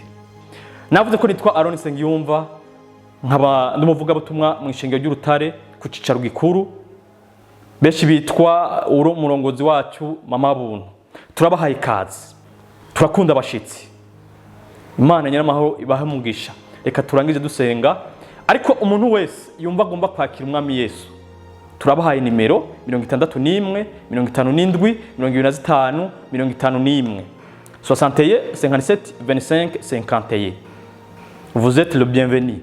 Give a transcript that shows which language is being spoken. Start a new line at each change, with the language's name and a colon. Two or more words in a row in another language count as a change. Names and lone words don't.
Rundi: Navuze ko nitwa Aron Nsengiyumva, nkaba ndumuvuga butumwa mu ishengero ry'Urutare ku cicaro gikuru, benshi bitwa umurongozi wacu mama buntu. Turabahaye ikaze, turakunda abashitsi. Imana nyiramahoro ibahe umugisha. Reka turangize dusenga, ariko umuntu wese yumva agomba kwakira umwami Yesu, turabahaye nimero 61 57 25 51 61 57 25 51.
French: Vous êtes le bienvenu.